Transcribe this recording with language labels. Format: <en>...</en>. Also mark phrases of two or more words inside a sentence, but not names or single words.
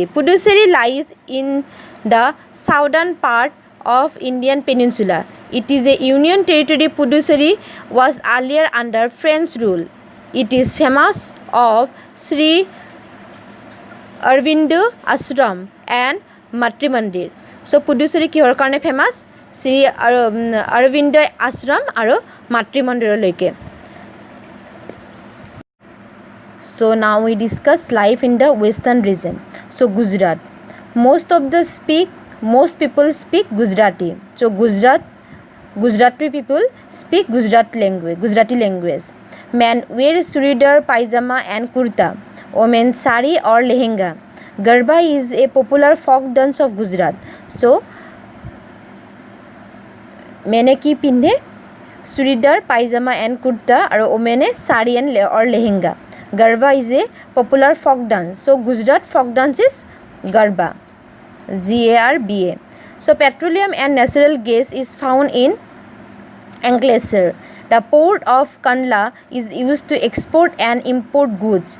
<en>Puducherry lies in the southern part of Indian peninsula. It is a union territory. Puducherry was earlier under French rule. It is famous of Sri Aurobindo Ashram and Matri Mandir.</en> <as>So Puducherry কিহৰ কাৰণে ফেমাস? শ্ৰী অৰবিন্দ আশ্ৰম আৰু মাতৃ মন্দিৰলৈকে.</as> <en>So now we discuss life in the western region. So Gujarat. Most people speak Gujarati. So Gujarati people speak Gujarati language. Men wear churidar, pajama and kurta. Women sari or lehenga. Garba is a popular folk dance of Gujarat.</en> <as>So মেনে কি পিন্ধে churidar,</as> <en>pajama and kurta and women sari and or lehenga. Garba is a popular folk dance. So Gujarat folk dance is Garba. Garba. So petroleum and natural gas is found in Ankleshwar. The port of Kandla is used to export and import goods.</en>